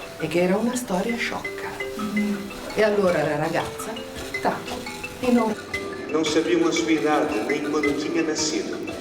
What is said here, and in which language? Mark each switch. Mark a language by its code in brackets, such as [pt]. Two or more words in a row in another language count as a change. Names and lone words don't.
[it] E che era una storia sciocca. E allora la ragazza, tac, e non... [pt] Não sabiam a sua idade, nem quando tinha nascido.